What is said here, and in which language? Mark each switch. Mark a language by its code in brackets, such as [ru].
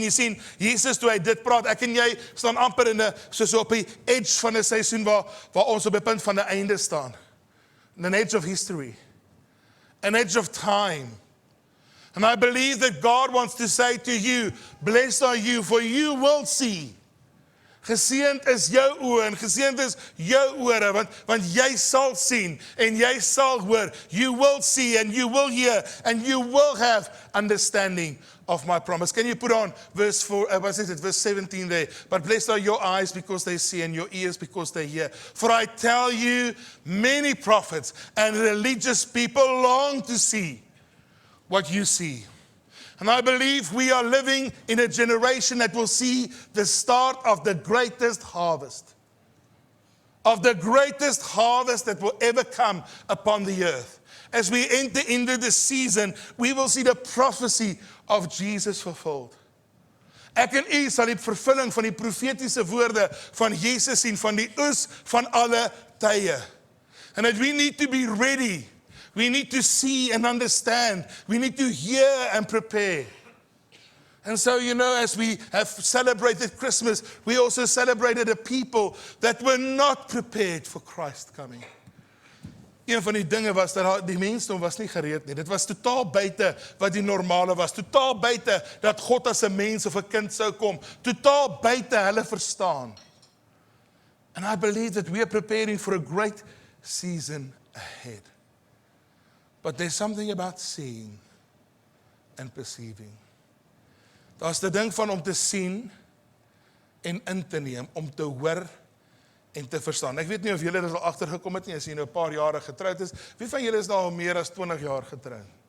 [af] Jy sien, Jesus toe hy dit praat, ek en jy staan amper in 'n soos op die edge van 'n seisoen waar ons op die punt van 'n einde staan. [en] An edge of history. An edge of time. And I believe that God wants to say to you, blessed are you, for you will see. Geseënd is jou oë en geseënd is jou ore, want jy sal sien en jy sal hoor. You will see and you will hear and you will have understanding of my promise. Can you put on verse 17 there? But blessed are your eyes because they see and your ears because they hear. For I tell you, many prophets and religious people long to see what you see. And I believe we are living in a generation that will see the start of the greatest harvest. Of the greatest harvest that will ever come upon the earth. As we enter into this season, we will see the prophecy of Jesus fulfilled. [af] Ek en u sal die vervulling van die profetiese woorde van Jesus sien, van die oes van alle tye. [en] And that we need to be ready. We need to see and understand. We need to hear and prepare. And so, you know, as we have celebrated Christmas, we also celebrated a people that were not prepared for Christ coming. [af] Een van die dinge was dat die mensdom was nie gereed nie. Dit was totaal buite wat die normale was. Totaal buite dat God as 'n mens of 'n kind sou kom. Totaal buite hulle verstaan. [en] And I believe that we are preparing for a great season ahead. But there's something about seeing and perceiving. [af] Daar's die ding van om te sien en in te neem, om te hoor en te verstaan. Ek weet nie of julle dit al agtergekom het nie, as jy nou 'n paar jare getroud is. Wie van julle is nou al meer as 20 jaar getroud?